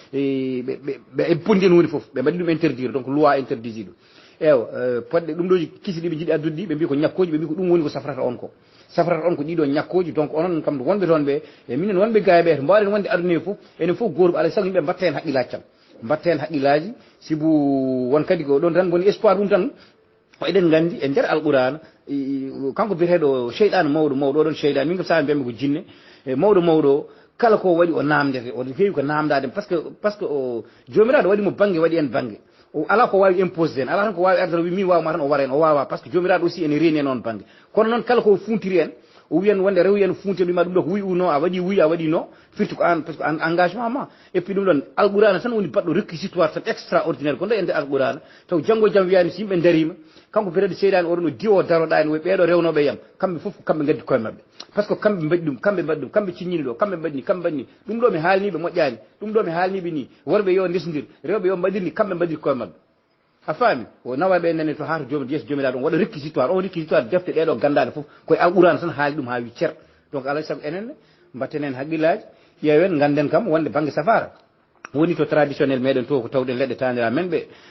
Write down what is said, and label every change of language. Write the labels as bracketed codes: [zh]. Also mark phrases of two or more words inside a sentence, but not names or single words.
[ff] ɓe pondi hen hunde foof ɓe mbaɗi ɗum interdire donc loi interdisi ɗum poɗɗe ɗum ɗoji kisi ɗi ɓe jiiɗi addude ɗi ɓe mbi ko ñakkoji ɓe mbi ko ɗum woni ko safrata on ko ɗiɗo ñakkoji donc onon kam wonɓe toon ɓe e minen wonɓe gaye to mbawɗen wonde aduna fof enen fof goto alay saago yimɓe mbatta hen haqqillaji tan mbatta hen haqqillaji sibu won kadi ko ɗon tan woni espoir ɗum tan o eɗen gandi e nder alqurana kanko biyeteɗo cheyɗan mawɗo oɗon cheyɗan min kam sa mbiyami ko jinne mawɗo kala ko waɗi o namdete o heewi ko namdade [fr] par ce que [ff] o jomiraɗo waɗimo banggue waɗi en banggue o ala ko wawi imposé en ala tan ko wawi arde wi min wawma tan o wara en o wawa [fr] par ce que [ff] jomiraɗo aussi ene reeni en on banggue kono noon kala ko funtiri en o wiyan wonde rewi en funti wima ɗum ɗo ko wuyi uno a waɗi no firti ko an [fr] par ce que engagement [ff] ma [fr] et puis [ff] ɗum ɗon alqurana tan woni baɗɗo réquisitoire tan extraordinaire ko ndo e nder alqurana taw janggo jaam wiyani so yimɓe darima kanko peut-être seyɗani oɗon o diwo daroɗa en ɓeɗo rewnoɓe yam kamɓe foof kamɓe gaddi koye mabɓe [fr] par ce que [ff] kamɓe mbaɗi ɗum kamɓe ciññini ɗo kamɓe mbaɗni ɗum ɗo mi haalniɓe moƴƴani ɗum ɗo mi haalniɓe ni worɓe yo ndesdodir rewɓe yo mbaɗirni kamɓe mbaɗiri koye mabɓe a faami o nawaɓe nene to haata yeeso jomiraɗo on waɗa réquisitoire on réquisitoire defte ɗeɗo gandade foof koye alqurana tan haali ɗum ha wi ceer donc alay saago enenne mbatten hen haqqillaji ƴeewen ganden kam wonde banggue safara woni to traditionnel meɗen to ko tawɗen leɗɗe tanira men ɓe